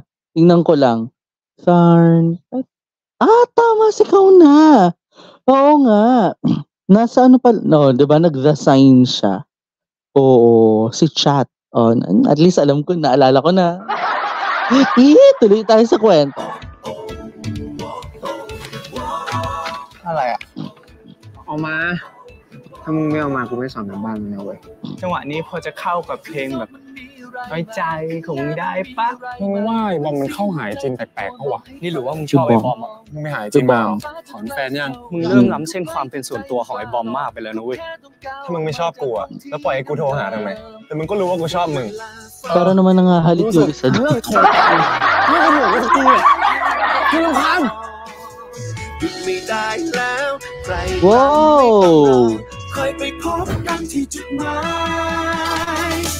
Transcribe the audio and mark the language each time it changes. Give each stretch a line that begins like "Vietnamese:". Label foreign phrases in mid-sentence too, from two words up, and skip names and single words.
Filipino: Tingnan ko lang. Tama si Kau na. Oo nga. Nasa di ba nag-The Sign siya? Oo, si Chat.
English: At least
Filipino: alam ko, naalala ko na. Tuloy tayo sa kwento.
Thai: อะไรอ่ะเอามาถ้ามึงไม่เอามากูไม่สอนกันบ้านมึงนะเว้ยจังหวะนี้พอจะเข้ากับเพลงแบบน้อยใจของมึงได้ปะมึงว่าไอ้บอมมันเข้าหายจินแปลกๆปะวะนี่หรือว่ามึงชอบไอ้บอมอ่ะมึงไม่หายจินบ้าถอนแฟนยังมึงเริ่มล้ำเส้นความเป็นส่วนตัวของไอ้บอมมากไปแล้วนะเว้ยถ้ามึงไม่ชอบกูอ่ะแล้วปล่อยให้กูโทรหาทำไมแต่มึงก็รู้ว่ากูชอบมึง
Filipino: Para naman nangahalik yung isa doon.
Thai: เรื่องโทรกันเรื่องหัวกูตีอ่ะคือรำคาญ Wow! ค่อยไปพบกันที่จุดหมาย